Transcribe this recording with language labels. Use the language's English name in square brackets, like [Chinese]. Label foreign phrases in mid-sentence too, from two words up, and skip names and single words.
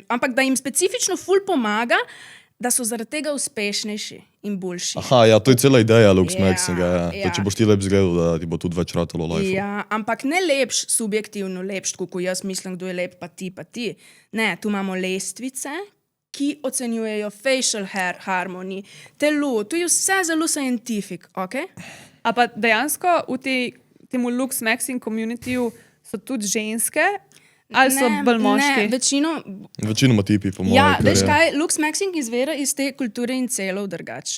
[Slovenian] Ampak da jim specifično ful pomaga, da so zaradi tega uspešnejši in boljši. Aha, ja, to je cela ideja Lux Ja, Maxiga, ja. ja. Da če boš ti lep zgledal, da ti bo tudi več ratalo life. Ja, ampak ne lepš subjektivno, lepš, tako jaz mislim, kdo je lep, pa ti. Ne, tu imamo lestvice, ki ocenjujejo [English] facial hair harmony, [Slovenian] telo, tu je vse zelo scientific, ok? A pa dejansko v temu Lux Maxing communityju so tudi ženske, ali so bolj moški? Ne, Večinoma tipi, po mojem. ja, veš kaj, Lux Maxing izvira iz te kulture incelov drugač.